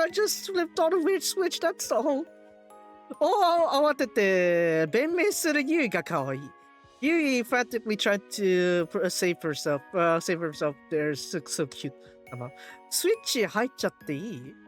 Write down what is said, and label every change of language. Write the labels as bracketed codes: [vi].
[en] I just flipped on a weird switch, that's all. [ja] 慌てて弁明するユイが可愛い。 [en] ユイ frantically tried to save herself there. So cute. [ja] スイッチ入っちゃっていい？